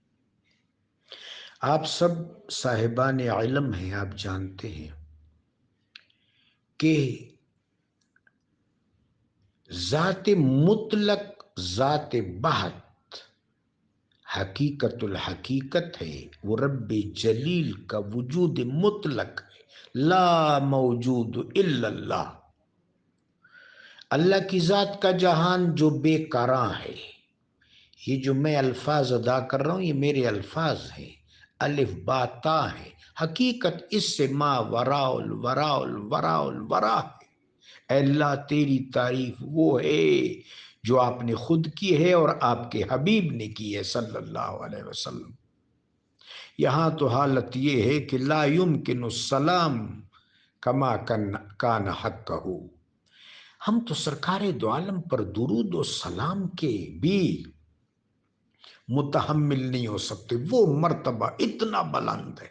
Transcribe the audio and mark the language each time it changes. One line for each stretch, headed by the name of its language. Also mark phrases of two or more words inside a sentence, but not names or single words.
Urdu: آپ سب صاحبان علم ہیں، آپ جانتے ہیں کہ ذات مطلق، ذات بحت حقیقت الحقیقت ہے، وہ رب جلیل کا وجود مطلق ہے،
Arabic: لا موجود الا اللہ۔
Urdu: اللہ کی ذات کا جہان جو بے قراں ہے، یہ جو میں الفاظ ادا کر رہا ہوں یہ میرے الفاظ ہیں، الف با تا ہے، حقیقت اس سے ما وراء الوراء الوراء الورا ہے۔ اے اللہ تیری تعریف وہ ہے جو آپ نے خود کی ہے اور آپ کے حبیب نے کی ہے
Arabic: صلی اللہ علیہ وسلم۔
Urdu: یہاں تو حالت یہ ہے کہ
Arabic: لا یمکن السلام کما کان حقہ،
Urdu: ہم تو سرکار دو عالم پر درود و سلام کے بھی متحمل نہیں ہو سکتے، وہ مرتبہ اتنا بلند ہے۔